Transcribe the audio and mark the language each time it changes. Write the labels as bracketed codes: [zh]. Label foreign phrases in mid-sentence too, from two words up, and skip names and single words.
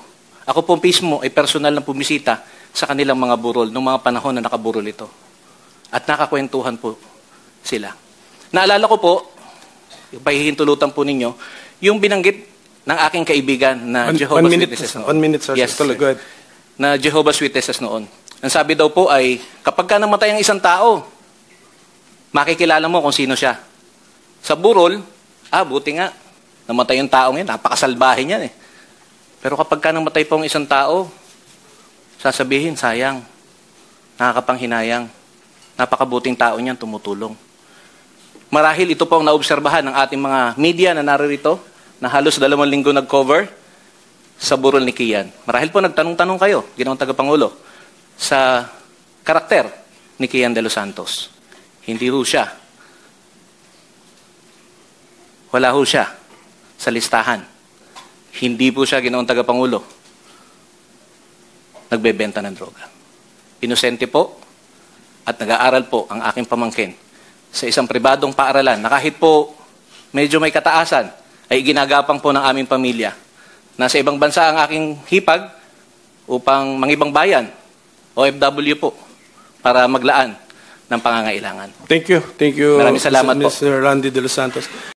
[tl] Ako po mismo ay personal na pumisita sa kanilang mga burol noong mga panahon na nakaburol ito. At nakakwentuhan po sila. Naalala ko po, pahihintulutan po ninyo, yung binanggit ng aking kaibigan na Jehovah's Witnesses noon. [en] 1 minute, sir. Yes, sir. Go ahead. [tl] Na Jehovah's Witnesses noon. Ang sabi daw po ay, kapag ka namatay ang isang tao, makikilala mo kung sino siya. Sa burol, buti nga, namatay yung taong yan, napakasalbahe niyan eh. Pero kapag ka namatay po ang isang tao, sasabihin, sayang, nakakapanghinayang, napakabuting tao niyan, tumutulong. Marahil ito po ang naobserbahan ng ating mga media na naririto, na halos 2 linggo nag-cover sa burol ni Kian. Marahil po nagtanong-tanong kayo, Ginoong Tagapangulo, sa karakter ni Kian de los Santos. Hindi ho siya. Wala ho siya sa listahan. Hindi po siya, Ginoong Tagapangulo, nagbebenta ng droga. Inosente po at nag-aaral po ang aking pamangkin sa isang pribadong paaralan na kahit po medyo may kataasan, ay ginagapang po ng aming pamilya. Nasa ibang bansa ang aking hipag upang mangibang bayan, OFW po, para maglaan ng pangangailangan. [en] Thank you. Thank you, [tl] Maraming salamat po. Mr. Randy de los Santos.